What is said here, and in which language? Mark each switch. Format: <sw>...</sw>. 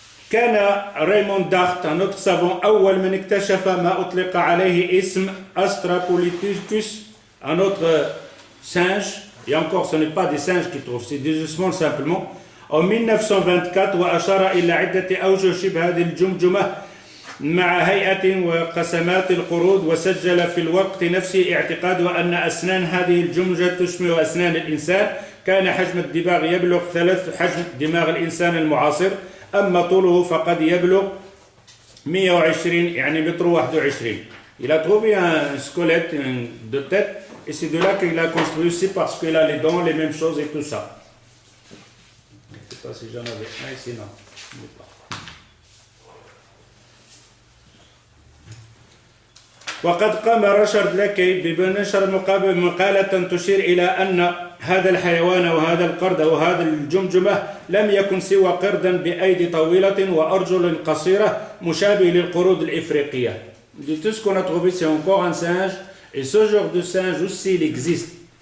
<fr>كان ريموند دارت un autre savant</fr> <ar>أول من اكتشف ما أطلق عليه اسم</ar> <fr>Australopithecus, un autre singe, et encore ce n'est pas des singes qui trouvent, c'est des ossements simplement. En 1924</fr> <ar>وأشار إلى عدة أوجه شبه هذه الجمجمة مع هيئة وقسمات القرود، وسجل في الوقت نفسه اعتقاده أن أسنان هذه الجمجمة تشبه أسنان الإنسان. كان حجم الدماغ يبلغ ثلاث حجم دماغ الإنسان المعاصر، أما طوله فقد يبلغ 120 يعني متر 21.</ar> <fr>Il a trouvé un squelette de tête et c'est de là qu'il a construit aussi parce qu'il a les dents, les mêmes choses et tout ça. Je ne sais pas si j'en avais un ici, non.</fr> <ar>وقد قام ريتشارد ليكي بنشر مقالة تشير إلى أن هذا الحيوان وهذا القرد وهذا الجمجمة لم يكن سوى قردا بأيدي طويلة وأرجل قصيرة مشابه للقرود الإفريقية.</ar> <fr>De tout ce qu'on a trouvé, c'est encore un singe, et ce genre de singe aussi, il existe.</fr>